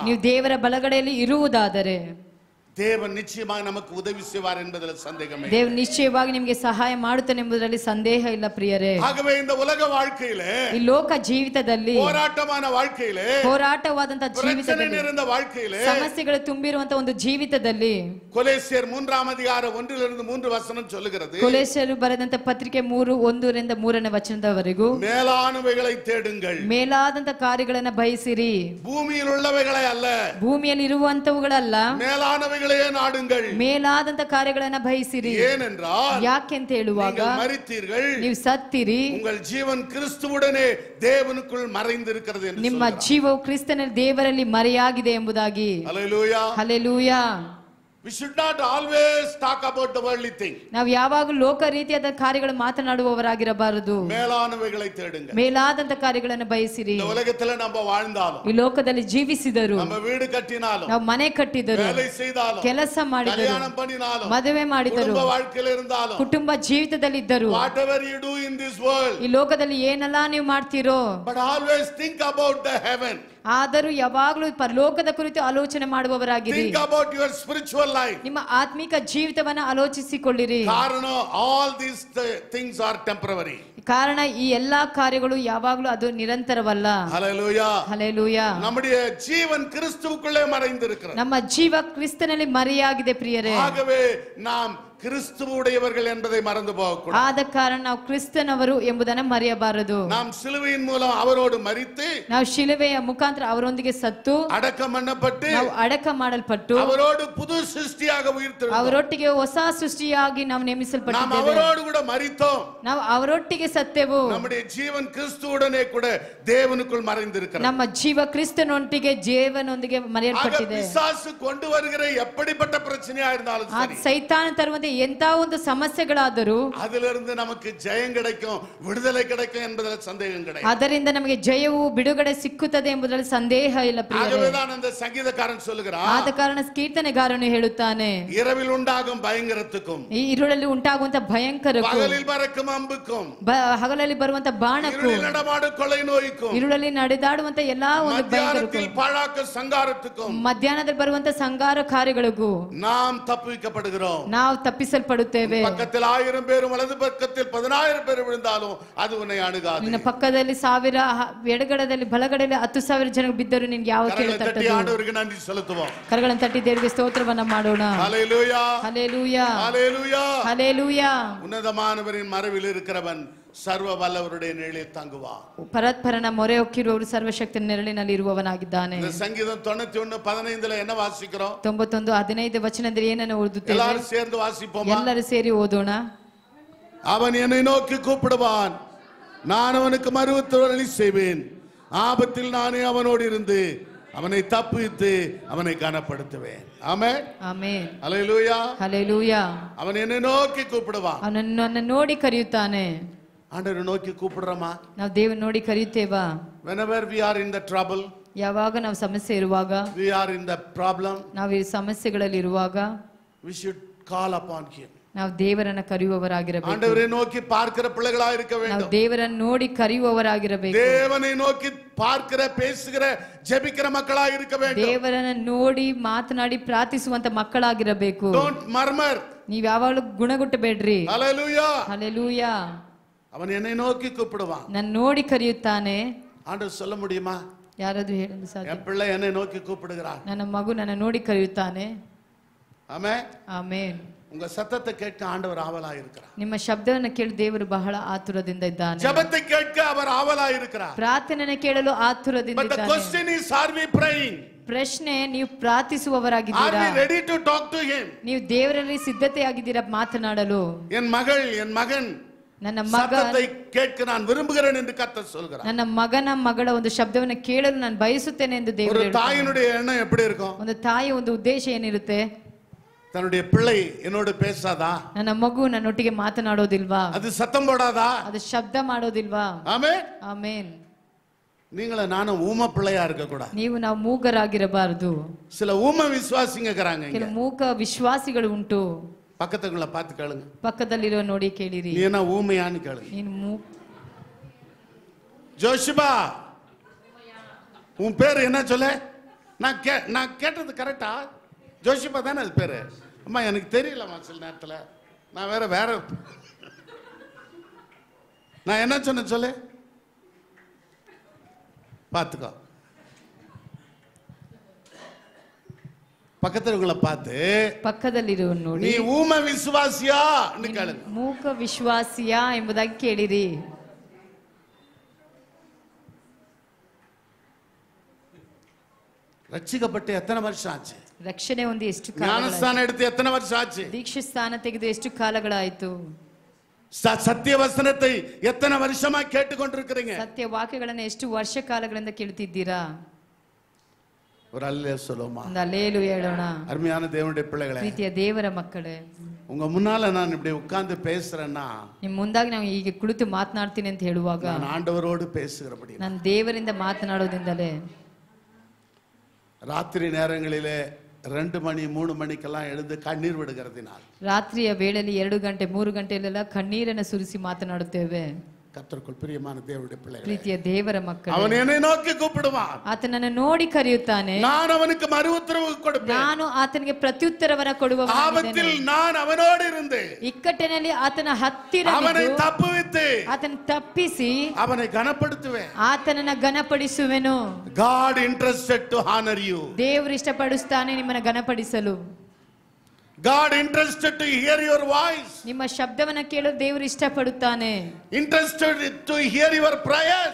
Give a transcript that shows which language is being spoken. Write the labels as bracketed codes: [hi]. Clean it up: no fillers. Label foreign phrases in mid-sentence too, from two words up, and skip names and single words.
[kn] ನೀವು ದೇವರ ಬಲಗಡೆಯಲ್ಲಿ ಇರುವುದಾದರೆ [ta] தேவன் நிச்சயமாக நமக்கு உதவி செய்வார் என்பதில் சந்தேகமே. [kn] ದೇವರು ನಿಶ್ಚಯವಾಗಿ ನಿಮಗೆ ಸಹಾಯ ಮಾಡುತ್ತಾನೆ ಎಂಬುದರಲ್ಲಿ ಸಂದೇಹ ಇಲ್ಲ ಪ್ರಿಯರೇ. [ta] ஆகவே இந்த உலக வாழ்க்கையிலே, [kn] ಈ ಲೋಕ ಜೀವಿತದಲ್ಲಿ, [ta] போராட்டமான வாழ்க்கையிலே, [kn] ಹೋರಾಟವಾದಂತಹ [ta] பிரச்சனை [kn] ಜೀವಿತದಲ್ಲಿ, [ta] நிறைந்த வாழ்க்கையிலே, [kn] ಸಮಸ್ಯೆಗಳು ತುಂಬಿರುವಂತಹ ಒಂದು ಜೀವಿತದಲ್ಲಿ, [ta] கொலேசியர் 3ஆம் அதிகாரம் 1லிருந்து 3 வசனம் சொல்லுகிறது, [kn] ಕೊಲೆಸರು ಬರೆದಂತ ಪತ್ರಿಕೆ 3:1ರಿಂದ 3ನೇ ವಚನದವರೆಗೂ, [ta] மேலானவைகளை தேடுங்கள், [kn] ಮೇಲಾದಂತ ಕಾರ್ಯಗಳನ್ನ ಬಯಸಿರಿ, [ta] பூமியில் உள்ளவைகளை அல்ல, [kn] ಭೂಮಿಯಲ್ಲಿ ಇರುವಂತವುಗಳಲ್ಲ, [ta] மேலானவைகளையே நாடுங்கள். [kn] ಮೇಲಾದಂತ ಕಾರ್ಯಗಳನ್ನ ಬಯಸಿರಿ. [ta] ஏனென்றால் [kn] ಯಾಕೆಂತ ಹೇಳುವಾಗ, [ta] நீங்கள் மரித்தீர்கள், [kn] ನೀವು ಸತ್ತಿರಿ, [ta] உங்கள் ஜீவன் கிறிஸ்துவுடனே தேவனுக்குள் மறைந்திருக்கிறது என்று [kn] ನಿಮ್ಮ [ta] சொல்கிறார். [kn] ಜೀವವು ಕ್ರಿಸ್ತನಲ್ಲಿ ದೇವರಲ್ಲಿ ಮರೆಯಾಗಿದೆ ಎಂಬುದಾಗಿ. [ta] ஹல்லேலூயா. [kn] ಹಲ್ಲೆಲೂಯಾ. [en] We should not always talk about the worldly thing. [kn] ನಾವು ಯಾವಾಗಲೂ ಲೋಕ ರೀತಿಯಾದ ಕಾರ್ಯಗಳು ಮಾತನಾಡುವವರಾಗಿರಬಾರದು. [ta] மேலானவைகளை தேடுங்க. [kn] ಮೇಲಾದಂತ ಕಾರ್ಯಗಳನ್ನು ಬಯಸಿರಿ. [ta] இந்த உலகத்துல நம்ம வாழ்ந்தாலும், [kn] ಈ ಲೋಕದಲ್ಲಿ ಜೀವಿಸಿದರು, [ta] நம்ம வீடு கட்டினாலும், [kn] ನಾವು ಮನೆ ಕಟ್ಟಿದರು, [ta] வேலை செய்தாலும், [kn] ಕೆಲಸ ಮಾಡಿದರು, [ta] கல்யாணம் பண்ணினாலும், [kn] ಮದುವೆ ಮಾಡಿದರು, [ta] குடும்ப வாழ்க்கையில இருந்தாலும், [kn] ಕುಟುಂಬ ಜೀವಿತದಲ್ಲಿದ್ದರು, [en] whatever you do in this world, [kn] ಈ ಲೋಕದಲ್ಲಿ ಏನೆಲ್ಲ ನೀವು ಮಾಡ್ತೀರೋ, [en] but always think about the heaven. [kn] ಆದರೂ ಯಾವಾಗಲೂ ಪರಲೋಕದ ಕುರಿತು ಆಲೋಚನೆ ಮಾಡುವವರಾಗಿರಿ. [en] Think about your spiritual life. [kn] ನಿಮ್ಮ ಆತ್ಮಿಕ ಜೀವಿತವನ್ನ ಆಲೋಚಿಸಿಕೊಳ್ಳಿರಿ. [en] காரணம் all these things are temporary. [kn] ಕಾರಣ ಈ ಎಲ್ಲಾ ಕಾರ್ಯಗಳು ಯಾವಾಗಲೂ ಅದು ನಿರಂತರವಲ್ಲ. [ta] ஹல்லேலூயா. [kn] ಹಲ್ಲೆಲೂಯಾ. [ta] நம்முடைய ஜீவன் கிறிஸ்துவுக்குள்ளே மறைந்திருக்கிறது. [kn] ನಮ್ಮ ಜೀವ ಕ್ರಿಸ್ತನಲ್ಲಿ ಮರೆಯಾಗಿದೆ ಪ್ರಿಯರೇ. [ta] ஆகவே நாம் கிறிஸ்துவுடையவர்கள் என்பதை மறந்து போகக்கூடாது. [kn] ಆದ ಕಾರಣ ನಾವು ಕ್ರಿಸ್ತನವರು ಎಂಬುದನ್ನು ಮರೆಯಬಾರದು. [ta] நாம் சிலுவையின் மூலம் அவரோடு மரித்து [kn] ನಾವು ಶಿಲುಬೆಯ ಮುಖಾಂತರ ಅವರೊಂದಿಗೆ ಸತ್ತು [ta] அடக்கம் பண்ணப்பட்டு [kn] ನಾವು ಅಡಕ ಮಾಡಲ್ಪಟ್ಟು [ta] அவரோடு புது சிருஷ்டியாக உயிர்த்தெழுந்தோம். [kn] ಅವರೊಟ್ಟಿಗೆ ಹೊಸ ಸೃಷ್ಟಿಯಾಗಿ ನಾವು [ta] நாம் [kn] ನೇಮಿಸಲ್ಪಟ್ಟಿದ್ದೇವೆ. [ta] அவரோடு கூட மரித்தோம். [kn] ನಾವು ಅವರೊಟ್ಟಿಗೆ ಸತ್ತೆವು. [ta] நம்முடைய ஜீவன் கிறிஸ்துவுடனே கூட தேவனுக்குள் மறைந்திருக்கிறது. [kn] ನಮ್ಮ ಜೀವ ಕ್ರಿಸ್ತನೊಂದಿಗೆ ಜೀವನೊಂದಿಗೆ ಮರೆಯಲ್ಪಟ್ಟಿದೆ. [ta] பிசாசு கொண்டு வருகிற எப்படிப்பட்ட பிரச்சனையா இருந்தாலும் [kn] ಆ [ta] சரி, [kn] ಸೈತಾನ ತರುವಂತೆ ಎಂತ ಒಂದು ಸಮಸ್ಯೆಗಳಾದರೂ [ta] அதிலிருந்து நமக்கு ஜெயம் கிடைக்கும், விடுதலை கிடைக்கும் என்பதில் சந்தேகம் கிடையாது. [kn] ಅದರಿಂದ ನಮಗೆ ಜಯವು ಬಿಡುಗಡೆ ಸಿಕ್ಕುತ್ತದೆ ಎಂಬುದರಲ್ಲಿ ಸಂದೇಹ ಇಲ್ಲ ಪ್ರಿಯರೇ. [ta] ஆகவேதான் அந்த சங்கீதக்காரன் சொல்லுகிறான், [kn] ಆದ ಕಾರಣ ಕೀರ್ತನೆಗಾರನು ಹೇಳುತ್ತಾನೆ, [ta] இரவில் உண்டாகும் பயங்கரத்துக்கும் [kn] ಈ இருಳಲ್ಲಿ ಉಂಟಾಗುವಂತ ಭಯಂಕರಕ್ಕೂ [ta] பகலில் பறக்கும் அம்புக்கும் [kn] ಹಗಲಲ್ಲಿ ಬರುವಂತ ಬಾಣಕ್ಕೂ [ta] இருளில் நடமாடும் கொள்ளை நோய்க்கும் [kn] ഇരുಳಲ್ಲಿ ನಡೆದಾಡುವಂತ ಎಲ್ಲಾ ಒಂದು ಭಯಂಕರಕ್ಕೂ [ta] மத்தியானத்தில் பாழாக்க சங்காரத்துக்கும் [kn] ಮಧ್ಯಾಹ್ನದಲ್ಲಿ ಬರುವಂತ ಸಂಗಾರ ಕಾರ್ಯಗಳಿಗೂ [ta] நாம் தப்புவிக்கப்படுகிறோம். [kn] ನಾವು ತಪ್ಪಿಸಲ್ಪಡುತ್ತೇವೆ. [ta] பக்கத்தில் 1000 பேரும் வலது பக்கத்தில் 10000 பேர் விழுந்தாலும் அது உன்னை அணுகாது. [kn] ನಿನ್ನ ಪಕ್ಕದಲ್ಲಿ 1000 ಎಡಗಡದಲ್ಲಿ ಬಲಗಡೆಯಲ್ಲಿ 10,000 ಜನ ಬಿದ್ದರು ನಿನ್ಗೆ ಯಾವ ಕೇಳು ತಟ್ಟದು. [ta] ஆண்டவருக்கு நன்றி செலுத்துவோம். [kn] ಕರಗಳನ್ನು ತಟ್ಟಿ ದೇವರಿಗೆ ಸ್ತೋತ್ರವನ್ನ ಮಾಡೋಣ. [ta] ஹல்லேலூயா, [kn] ಹಲ್ಲೆಲೂಯಾ, [ta] ஹல்லேலூயா. [kn] ಹಲ್ಲೆಲೂಯಾ. [ta] உன்னதமானவரின் மறைவில் இருக்கிறவன் சர்வ வல்லவருடைய நிழலில் தங்குவான். [kn] ಪರತ್ಪರನ ಮೊರೆ ಹೊಕ್ಕಿರುವವರು ಸರ್ವಶಕ್ತಿಯ ನೆರಳಿನಲ್ಲಿ ಇರುವವನಾಗಿದ್ದಾನೆ. [ta] இந்த சங்கீதம் 91:15 என்ன வாசிக்கிறோம்? [kn] 91:15 ವಚನದಲ್ಲಿ ಏನನ್ನು ಓದುತ್ತೇವೆ? [ta] எல்லாரும் சேர்ந்து வாசிப்போமா? ಎಲ್ಲರೂ ಸೇರಿ ಓದೋಣ. அவன் என்னை நோக்கி கூப்பிடுவான், நான் அவனுக்கு மறுஉத்தரவு செய்வேன். ஆபத்தில் நானே அவனோடு இருந்து அவனை தப்புவித்து அவனை கனப்படுத்துவேன். ஆமென், [kn] ಆಮೆನ್, [ta] ஹல்லேலூயா, [kn] ಹಲ್ಲೆಲೂಯಾ. [ta] அவன் என்னை நோக்கி கூப்பிடுவான். [kn] ಅವನನ್ನು ನೋಡಿ ಕರೆಯುತ್ತಾನೆ. [ta] ஆண்டவரை நோக்கி கூப்பிடுறோமா? [kn] ನಾವು ದೇವರನ್ನು ನೋಡಿ ಕರೆಯುತ್ತೇವಾ? [en] whenever we are in the trouble, [kn] ಯಾವಾಗ ನಾವು ಸಮಸ್ಯೆ ಇರುವಾಗ, [en] we are in the problem, [kn] ನಾವು ಈ ಸಮಸ್ಯೆಗಳಲ್ಲಿ ಇರುವಾಗ [en] we should call upon him. [kn] ನಾವು ದೇವರನ್ನ ಕರೆಯುವವರಾಗಿರಬೇಕು. [ta] ஆண்டவரை நோக்கி பார்க்கிற பிள்ளைகளா இருக்க [kn] ನಾವು [ta] வேண்டும். [kn] ದೇವರನ್ನು ನೋಡಿ ಕರೆಯುವವರಾಗಿರಬೇಕು. [ta] தேவனை நோக்கி பார்க்கிற பேசுகிற ஜெபிக்கிற மக்களா இருக்க வேண்டும். [kn] ದೇವರನ್ನ ನೋಡಿ ಮಾತನಾಡಿ ಪ್ರಾರ್ಥಿಸುವಂತ ಮಕ್ಕಳಾಗಿರಬೇಕು. [en] don't murmur. [kn] ನೀವ್ ಯಾವಾಗಲೂ ಗುಣಗುಟ್ಟಬೇಡ್ರಿ. [ta] ஹல்லேலூயா. [kn] ಹಲ್ಲೆಲೂಯಾ. [ta] அவன் என்னை நோக்கி கூப்பிடுவான். [kn] ನನ್ನ ನೋಡಿ ಕರೆಯುತ್ತಾನೆ. [ta] ஆண்டவர் சொல்ல முடியுமா? [kn] ಯಾರಾದ್ರೂ ಹೇಳಲು ಸಾಧ್ಯ? [ta] என் பிள்ளை என்னை நோக்கி கூப்பிடுகிறான். [kn] ನನ್ನ ಮಗು ನನ್ನ ನೋಡಿ ಕರೆಯುತ್ತಾನೆ. [ta] ஆமென். [kn] ಆಮೆನ್. [ta] உங்க சத்தத்தை கேட்க ஆண்டவர் ஆவலா இருக்கிறார். [kn] ನಿಮ್ಮ ಶಬ್ದವನ್ನು ಕೇಳಿ ದೇವರು ಬಹಳ ಆತುರದಿಂದ ಇದ್ದಾನೆ. [ta] ஜெபத்தை கேட்க அவர் ஆவலா இருக்கிறார். [kn] ಪ್ರಾರ್ಥನೆಯನ್ನು ಕೇಳಲು ಆತುರದಿಂದ [en] but the [kn] ಇದ್ದಾನೆ. [en] question is, are we praying? [kn] ಪ್ರಶ್ನೆ, ನೀವು [en] Are [kn] ಪ್ರಾರ್ಥಿಸುವವರಾಗಿದ್ದೀರಾ? [en] we ready to talk to him? [kn] ನೀವು ದೇವರಲ್ಲಿ ಸಿದ್ಧತೆಯಾಗಿದ್ದೀರಾ ಮಾತನಾಡಲು? [ta] என் மகள், என் மகன் [kn] ನನ್ನ ಮಗ, [ta] சத்தத்தை கேட்க நான் விரும்புகிறேன் என்று கர்த்தர் சொல்கிறார். [kn] ನನ್ನ ಮಗನ ಮಗಳ ಒಂದು ಶಬ್ದವನ್ನು ಕೇಳಲು ನಾನು ಬಯಸುತ್ತೇನೆ ಎಂದು ದೇವರು [ta] ஒரு [kn] ಹೇಳುತ್ತಾನೆ. [ta] தாயினுடைய எண்ணம் எப்படி இருக்கும்? [kn] ಒಂದು ತಾಯಿಯ ಒಂದು ಉದ್ದೇಶ ಏನಿರುತ್ತೆ? [ta] தன்னுடைய பிள்ளை என்னோடு பேசாதா? [kn] ನನ್ನ ಮಗು ನನ್ನೊಟ್ಟಿಗೆ ಮಾತನಾಡೋದಿಲ್ವಾ? [ta] அது சத்தம் போடாதா? [kn] ಅದು ಶಬ್ದ ಮಾಡೋದಿಲ್ವಾ? [ta] ஆமென். [kn] ಆಮೇನ್. [ta] நீங்கள நானும் ஊம பிள்ளையா இருக்க கூடாது. [kn] ನಾವು ಮೂಗರಾಗಿರಬಾರದು. [ta] சில ஊம விசுவாசிங்க இருக்கிறாங்க இங்க. [kn] ಕೆಲವು ಮೂಕ ವಿಶ್ವಾಸಿಗಳು ಉಂಟು. [ta] பக்கத்துக்குள்ள பார்த்து கேளுங்க. [kn] ಪಕ್ಕದಲ್ಲಿರೋ ನೋಡಿ ಕೇಳಿರಿ. [ta] நீ என்ன ஊமையான்னு கேளுங்க. [kn] ನೀನು [ta] ஜோஷிபா, உன் பேரு என்ன சொல்ல? நான் கேட்டது கரெக்டா? ஜோஷிபா தானே அது பேரு? அம்மா எனக்கு தெரியலம்மா, சில நேரத்துல நான் வேற நான் என்ன சொன்னேன் சொல்லு, பார்த்துக்கோ. பக்கத்துல பார்த்து [kn] ಪಕ್ಕದಲ್ಲಿರೋ ನೋಡಿ, [ta] நீ ஊம விசுவாசியா கேளுங்க. [kn] ಮೂಕ ವಿಶ್ವಾಸಿಯಾ ಎಂಬುದಾಗಿ ಕೇಳಿರಿ. [ta] ரட்சிக்கப்பட்டு எத்தனை வருஷம் ஆச்சு? [kn] ರಕ್ಷಣೆ ಒಂದು ಎಷ್ಟು [ta] ஞானஸ்தானம் எடுத்து எத்தனை வருஷம் ஆச்சு? [kn] ದೀಕ್ಷಾ ಸ್ಥಾನ ತೆಗೆದು ಎಷ್ಟು ಕಾಲಗಳಾಯಿತು? [ta] சத்திய வசனத்தை எத்தனை வருஷமா கேட்டுக்கொண்டிருக்கிறீங்க? [kn] ಸತ್ಯ ವಾಕ್ಯಗಳನ್ನು ಎಷ್ಟು ವರ್ಷ ಕಾಲಗಳಿಂದ ಕೇಳ್ತಿದ್ದೀರಾ? [ta] ஒரு அல்லேலூயா சொல்லுமா? [kn] ಒಂದು அல்லேಲೂಯಾ ಹೇಳೋಣ. [ta] அருமையான தேவனுடைய பிள்ளைகளே, [kn] ಪ್ರೀತಿಯ ದೇವರ ಮಕ್ಕಳೇ, [ta] உங்க முன்னால நான் இப்படி உட்கார்ந்து பேசுறேன்னா, [kn] ನಿಮ್ಮ ಮುಂದಾಗಿ ನಾವು ಹೀಗೆ ಕುಳಿತು ಮಾತನಾಡ್ತೀನಿ ಅಂತ ಹೇಳುವಾಗ [ta] நான் ஆண்டவரோடு பேசுகிறபடி, [kn] ನಾನು ದೇವರಿಂದ ಮಾತನಾಡೋದ್ರಿಂದಲೇ. [ta] ராத்திரி நேரங்களிலே 2 மணி 3 மணிக்கெல்லாம் எழுந்து கண்ணீர் விடுகிறதினால், [kn] ರಾತ್ರಿಯ ವೇಳೆಯಲ್ಲಿ 2 ಗಂಟೆ 3 ಗಂಟೆಯಲ್ಲೆಲ್ಲ ಕಣ್ಣೀರನ್ನು ಸುರಿಸಿ ಮಾತನಾಡುತ್ತೇವೆ. [ta] கர்த்தருக்குள் பிரியமான தேவனுடைய பிள்ளைகளே, [kn] ಪ್ರೀತಿಯ ದೇವರ ಮಕ್ಕಳೇ, [ta] அவன் என்னை நோக்கி கூப்பிடுவான். [kn] ಆತನನ್ನು ನೋಡಿ ಕರೆಯುತ್ತಾನೆ. [ta] நான் அவனுக்கு மறு உத்தரவு கொடுப்பேன். [kn] ನಾನು ಆತನಿಗೆ ಪ್ರತ್ಯುತ್ತರವನ್ನ ಕೊಡುವವನಾಗಿದ್ದೇನೆ. [ta] ஆபத்தில் நான் அவனோடு இருந்து [kn] ಇಕ್ಕಟ್ಟಿನಲ್ಲಿ ಆತನ ಹತ್ತಿರ [ta] அவனை தப்புவித்து [kn] ಆತನ ತಪ್ಪಿಸಿ [ta] அவனை கனப்படுத்துவேன். [kn] ಆತನನ್ನ ಘನಪಡಿಸುವೆನು. [en] God interested to honor you. [kn] ದೇವರು ಇಷ್ಟಪಡಿಸ್ತಾನೆ ನಿಮ್ಮನ್ನ ಘನಪಡಿಸಲು. [en] God interested to hear your voice. [kn] ನಿಮ್ಮ ಶಬ್ದವನ್ನ ಕೇಳಲು ದೇವರು ಇಷ್ಟಪಡುತ್ತಾನೆ. [en] Interested to hear your prayers.